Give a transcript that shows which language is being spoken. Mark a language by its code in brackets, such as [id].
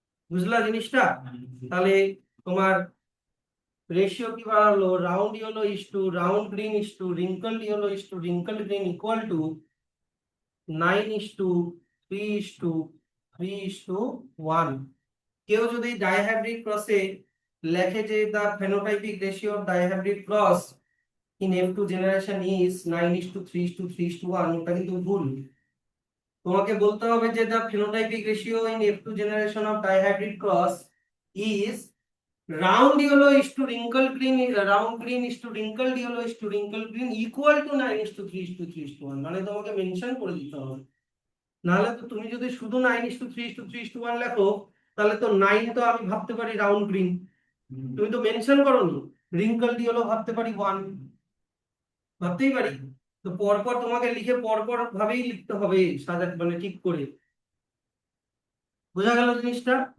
[bn] বুঝলা জিনিসটা? তাহলে তোমার রেশিও কি বাড়ালো? [en] Round yellow is to round green is to wrinkled yellow is to wrinkled green equal to 9 is to 3 is to 3 is to 1। [bn] কেউ যদি ডাইহাইব্রিড ক্রসে লেখে যে [en] the phenotypic ratio of dihybrid cross in F2 generation is 9 is to 3 is to 3 is to 1, [bn] ওটা কিন্তু ভুল। তোমাকে বলতে হবে যে [en] the phenotypic ratio in F2 generation of dihybrid cross is round yellow is to wrinkled green, round green is to wrinkled yellow is to wrinkled green equal to 9 is to 3 is to 3 is to 1। [bn] মানে তোমাকে mention করে দিতে হবে। নাহলে তো তুমি যদি শুধু [en] 9 is to 3 is to 3 is to 1 [bn] লেখো, তাহলে তো 9 তো আমি ভাবতে পারি রাউন্ড গ্রিন, তুমি তো মেনশন করোনি। রিঙ্কল ইয়েলো ভাবতে পারি 1, ভাবতেই পারি। তো পরপর তোমাকে লিখে পরপর ভাবেই লিখতে হবে, সাজা মানে ঠিক করে। বোঝা গেল জিনিসটা?